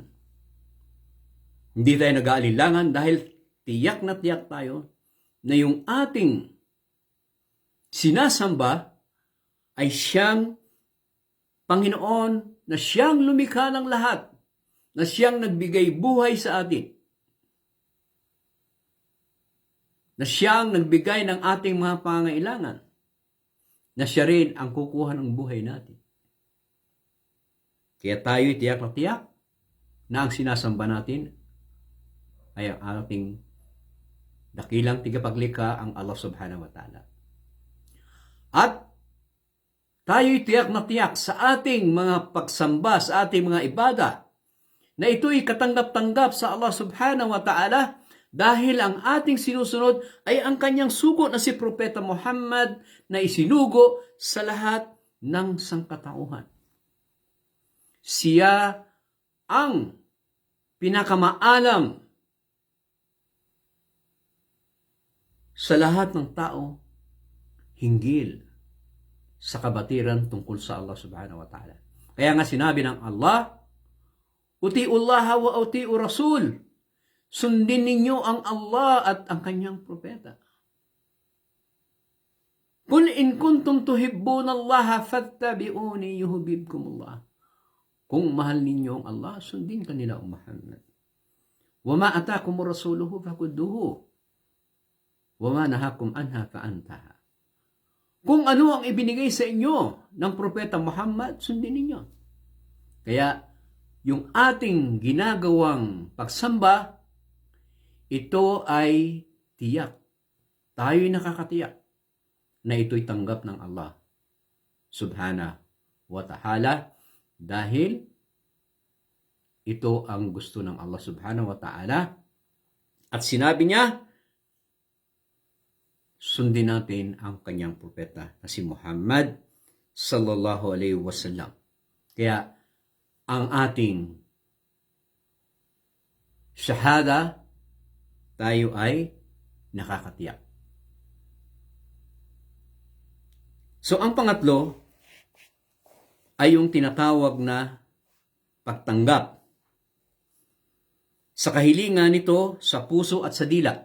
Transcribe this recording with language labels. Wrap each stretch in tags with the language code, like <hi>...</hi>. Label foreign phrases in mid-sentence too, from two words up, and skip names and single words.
<tl>Hindi tayo nag-aalinlangan dahil tiyak na tiyak tayo na yung ating sinasamba ay siyang Panginoon, na siyang lumikha ng lahat, na siyang nagbigay buhay sa atin, na siyang nagbigay ng ating mga pangailangan, na siya rin ang kukuha ng buhay natin. Kaya tayo'y tiyak na tiyak na ang sinasamba natin ay ang ating dakilang tigapaglikha, ang Allah</tl> <ar>سبحانه وتعالى.</ar> <tl>At tayo'y tiyak na tiyak sa ating mga pagsamba, sa ating mga ibada, na ito'y katanggap-tanggap sa Allah</tl> <ar>سبحانه وتعالى</ar> <tl>dahil ang ating sinusunod ay ang kanyang sugo na si Propeta Muhammad na isinugo sa lahat ng sangkatauhan. Siya ang pinakamaalam sa lahat ng tao hinggil sa kabatiran tungkol sa Allah</tl> <ar>سبحانه وتعالى.</ar> <tl>Kaya nga sinabi ng Allah,</tl> <ar>أطيعوا الله وأطيعوا الرسول.</ar> <tl>Sundin ninyo ang Allah at ang kanyang propeta.</tl> <ar>قل إن كنتم تحبون الله فاتبعوني يحببكم الله.</ar> <tl>Kung mahal ninyo ang Allah, sundin kanila ang Muhammad.</tl> <ar>وما آتاكم رسوله فخذوه. وما نهاكم عنه فانتهوا.</ar> <tl>Kung ano ang ibinigay sa inyo ng Propeta Muhammad, sundin ninyo. Kaya, yung ating ginagawang pagsamba, ito ay tiyak. Tayo'y nakakatiyak na ito'y tanggap ng Allah</tl> <ar>سبحانه وتعالى</ar> <tl>dahil ito ang gusto ng Allah</tl> <ar>سبحانه وتعالى.</ar> <tl>At sinabi niya, sundin natin ang kanyang propeta na si Muhammad</tl> <ar>صلى الله عليه وسلم.</ar> <tl>Kaya ang ating shahada, tayo ay nakakatiyak. So ang pangatlo ay yung tinatawag na pagtanggap sa kahilingan nito sa puso at sa dila.</tl>